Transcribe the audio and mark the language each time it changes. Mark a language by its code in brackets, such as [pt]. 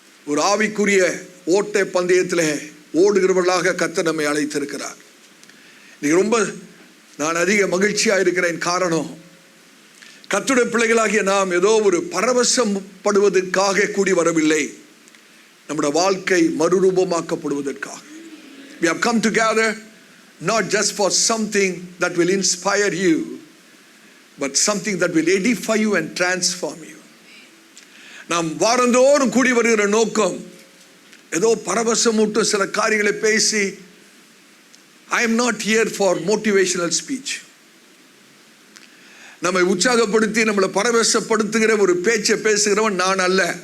[ta] ஒரு ஆவிக்குரிய ஓட்ட பந்தயத்தில் ஓடுகிறவர்களாக கர்த்தர் நம்மை அழைத்திருக்கிறார். இன்னைக்கு ரொம்ப நான் அதிக மகிழ்ச்சியாக இருக்கிறேன். காரணம், கர்த்தருடைய பிள்ளைகளாகிய நாம் ஏதோ ஒரு பரவசப்படுவதற்காக கூடி வரவில்லை, நம்முடைய வாழ்க்கை மறுரூபமாக்கப்படுவதற்காக. [en] We have come together not just for something that will inspire you, but something that will edify you and transform you. [ta] நாம் வாரந்தோறும் கூடி வருகிற நோக்கம் ஏதோ பரவசமூட்டும் சில காரியங்களை பேசி, [en] I am not here for motivational speech. [ta] நம்மை உற்சாகப்படுத்தி நம்மளை பரவசப்படுத்துகிற ஒரு பேச்சை பேசுகிறவன் நான் அல்ல.